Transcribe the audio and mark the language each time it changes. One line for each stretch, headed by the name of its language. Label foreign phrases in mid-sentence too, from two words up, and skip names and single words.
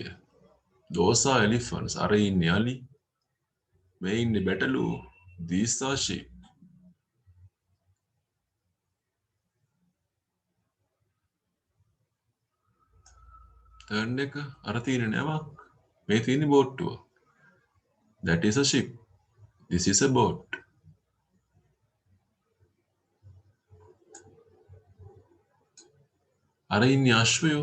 English: Those are elephants.
Sinhala: අර ඉන්නේ අලි. මේ ඉන්නේ බැටළු.
English: These are sheep. Third එක අර තියෙන නැවක්.
Sinhala: මේ තියෙන්නේ බෝට්ටුව.
English: That is a ship. This is a boat.
Sinhala: අර ඉන්නේ අශ්වයෝ.